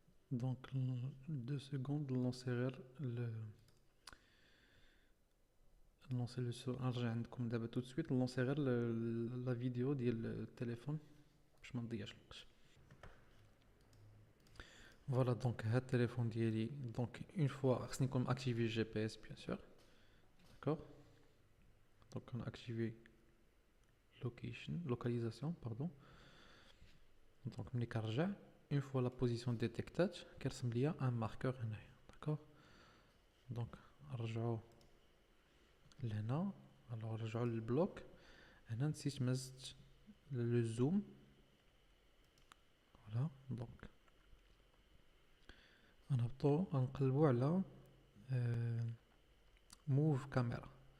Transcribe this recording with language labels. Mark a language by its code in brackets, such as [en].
[fr] Donc 2 secondes lancer le son. [ar] نرجع عندكم دابا [fr] tout de suite lancer la vidéo [ar] ديال التليفون باش ما نضيعش الوقت. [fr] Voilà, donc [ar] هاد التليفون ديالي [fr] donc une fois [ar] خصني نكون [fr] activé GPS bien sûr. D'accord. Donc on a activé localisation pardon. Donc [ar] ملي كنرجع [fr] une fois la position détectée [ar] كيرسم ليا [fr] un marqueur هنايا. D'accord. [ar] Donc نرجعو لهنا. alors نرجعو للبلوك. هنا نسيت مزت لو زوم. voilà donc غنهبطو غنقلبو على موف كاميرا.